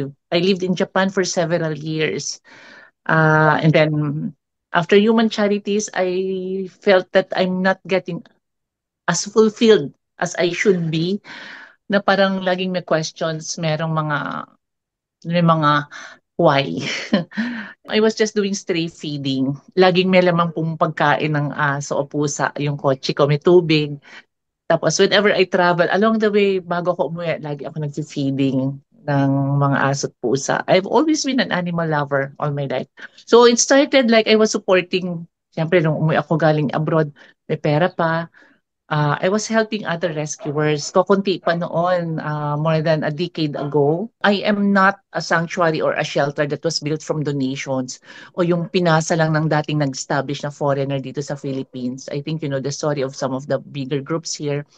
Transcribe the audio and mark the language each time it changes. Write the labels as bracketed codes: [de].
[en] I lived in Japan for several years. And then after human charities, I felt that I'm not getting as fulfilled as I should be. [tl] Na parang laging may questions, may mga why. [en] I was just doing stray feeding. [tl] Laging may lamang pong pagkain ng aso o pusa, yung kotse ko, may tubig. Tapos [en] whenever I travel, along the way, [tl] bago ako umuwi, lagi ako nag-feeding ng mga aso at pusa. [en] I've always been an animal lover all my life. So it started like I was supporting, [tl] siyempre nung umuwi ako galing abroad, may pera pa. [en] I was helping other rescuers. [tl] Kukunti pa noon, [en] more than a decade ago. I am not a sanctuary or a shelter that was built from donations [tl] o yung pinasa lang ng dating nag-establish na foreigner dito sa [en] Philippines. I think you know the story of some of the bigger groups here.